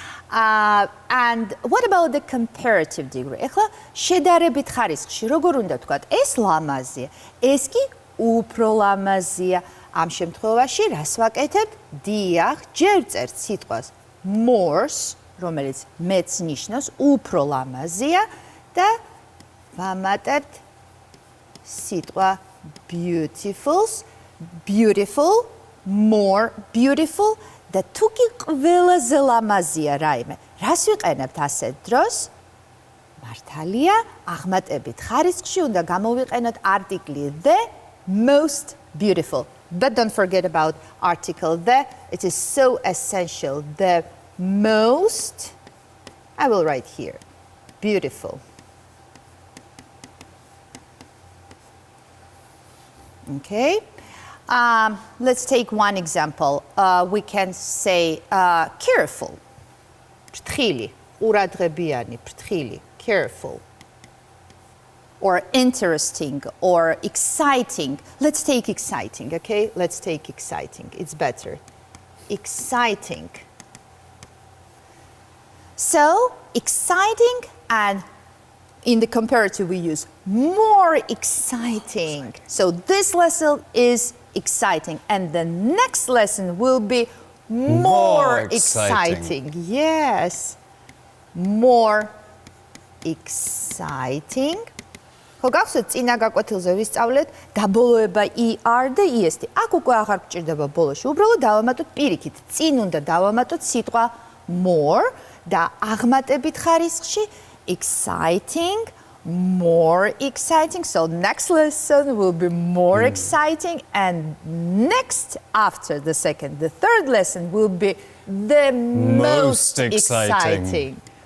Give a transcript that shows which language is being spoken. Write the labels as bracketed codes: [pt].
[en] And what about the comparative degree? [ka] ეხლა შედარებით ხარისხში როგორ უნდა თქვათ? ეს ლამაზია, ეს კი უფრო ლამაზია. ამ შემთხვევაში რას ვაკეთებ? დიახ, ჯერ წერთ სიტყვას more-ს, რომელიც მეც ნიშნავს უფრო ლამაზია და ვამატებთ სიტყვა beautiful-ს, beautiful, more beautiful და თუ კი ყველაზე ლამაზია რაიმე, რას ვიყენებთ ასეთ დროს? მართალია, აღმატებით ხარისხში უნდა გამოვიყენოთ article the, [en] most beautiful. But don't forget about article the. It is so essential. The most, I will write here, beautiful. Okay. Let's take one example. We can say careful. [ka] ფრთხილი, ყურადღებიანი, ფრთხილი, careful. [en] Or interesting or exciting. Let's take exciting, okay? Let's take exciting. It's better. Exciting. So, exciting, and in the comparative we use more exciting. So this lesson is exciting, and the next lesson will be more exciting. Yes. More exciting. [ka] ხო გახსოვთ წინა გაკვეთილზე ვისწავლეთ დაბოლოება er და est. აქ უკვე აღარ გჭირდება ბოლოში. უბრალოდ დავამატოთ პირიქით. წინ უნდა დავამატოთ სიტყვა more და აღმატებით ხარისხში [en] exciting, more exciting. So next lesson will be more exciting, and next after the second, the third lesson will be the most exciting.